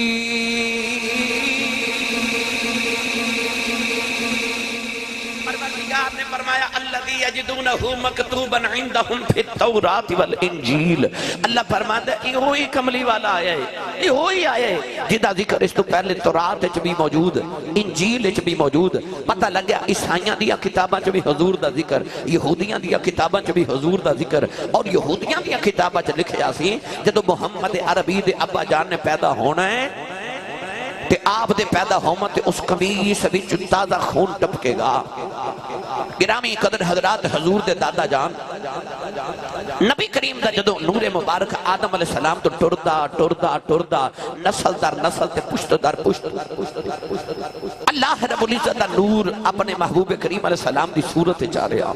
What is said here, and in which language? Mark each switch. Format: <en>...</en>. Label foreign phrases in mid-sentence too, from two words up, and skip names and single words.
<ur>نے فرمایا</ur> <ar>الذی یجدونہ مکتوبا عندہم فی التوراة والانجیل.</ar> <ur>اللہ فرماتا ہے</ur> <pa>یہ ہوئی کملی والا آیا ہے, یہ ہوئی آیا ہے جدا ذکر اس تو پہلے تورات وچ بھی موجود, انجیل وچ بھی موجود. پتہ لگ گیا عیسائیاں دیا کتاباں چ بھی حضور دا ذکر, یہودیاں دیا کتاباں چ بھی حضور دا ذکر. اور یہودیاں دیا کتاباں چ لکھیا سی جدو محمد عربی دے ابا جان نے پیدا ہونا ہے تے آپ دے پیدا ہوما تے اس قمیص وچ تازہ خون ٹپکے گا. گرامی قدر حضرات حضور دے دادا جان نبی کریم دا جدو نور مبارک آدم علیہ السلام تو ٹردا نسل در نسل تے پشت در پشت اللہ رب العزت دا نور اپنے محبوب کریم علیہ السلام دی صورت چاہ رہا.</pa>